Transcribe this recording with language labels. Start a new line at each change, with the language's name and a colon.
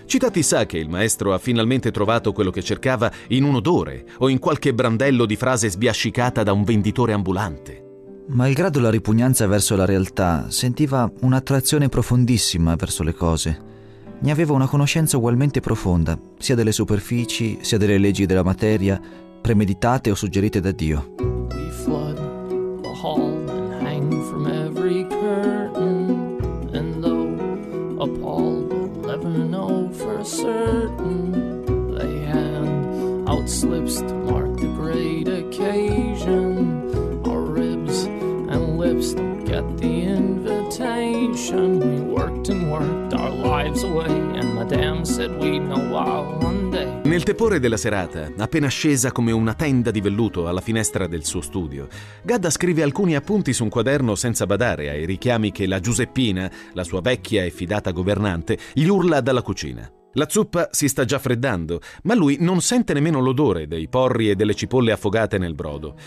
Italian: Citati sa che il maestro ha finalmente trovato quello che cercava in un odore o in qualche brandello di frase sbiascicata da un venditore ambulante. Malgrado la ripugnanza verso la realtà, sentiva un'attrazione profondissima verso le cose. Ne aveva una conoscenza ugualmente profonda, sia delle superfici, sia delle leggi della materia, premeditate o suggerite da Dio.
English: We flood the hall and hang from every curtain, and though appalled we'll never know for certain, they hand out slips to mark the great occasion, our ribs and lips don't get the invitation. We worked and worked our lives away, and Madame said we'd know why one day.
Italian: Nel tepore della serata, appena scesa come una tenda di velluto alla finestra del suo studio, Gadda scrive alcuni appunti su un quaderno senza badare ai richiami che la Giuseppina, la sua vecchia e fidata governante, gli urla dalla cucina. La zuppa si sta già freddando, ma lui non sente nemmeno l'odore dei porri e delle cipolle affogate nel brodo.